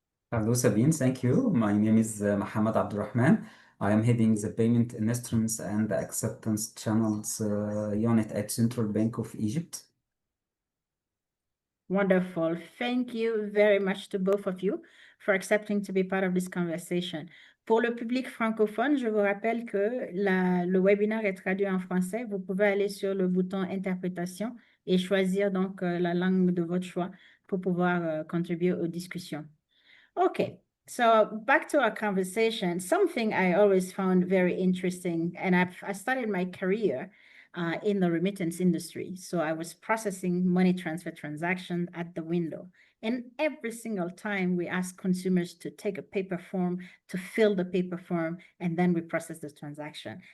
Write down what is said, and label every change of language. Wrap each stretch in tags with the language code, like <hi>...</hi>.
<en>Hello, Sabine. Thank you. My name is Mohamed Abdelrahman. I am heading the Payment Instruments and Acceptance Channels unit at Central Bank of Egypt. Wonderful. Thank you very much to both of you for accepting to be part of this conversation.</en> <fr>Pour le public francophone, je vous rappelle que le webinaire est traduit en français. Vous pouvez aller sur le bouton interprétation et choisir donc la langue de votre choix pour pouvoir contribuer aux discussions.</fr> <en>Okay, so back to our conversation. Something I always found very interesting, and I started my career in the remittance industry. So I was processing money transfer transactions at the window. And every single time we ask consumers to take a paper form, to fill the paper form, and then we process the transaction.</en>